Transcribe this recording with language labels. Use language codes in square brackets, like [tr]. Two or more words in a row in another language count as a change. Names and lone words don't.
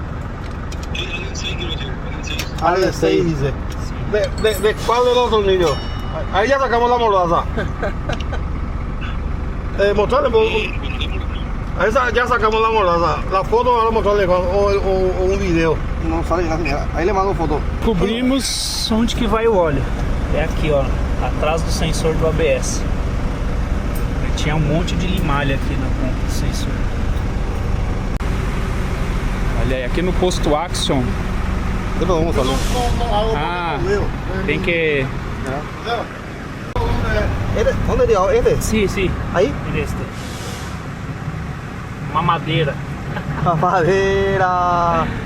[es] Al de 6 dice. ¿De cuál de los tornillos? Ahí ya sacamos la mordaza. Mostrarle. Ahí ya sacamos la mordaza. La foto ahora mostrarle o un video. [pt] Não sale nada. Aí ele manda foto. Descobrimos onde que vai o óleo. É aqui, ó, atrás do sensor do ABS. Tinha um monte de limalha aqui na ponta do sensor. Olha aí, aqui no posto Axion. Depois vamos falar. Ah, tem que [es] ¿Dónde dio? ¿Este? Sí, sí, ¿Ahí? en este. Mamadeira. [pt] Madeira.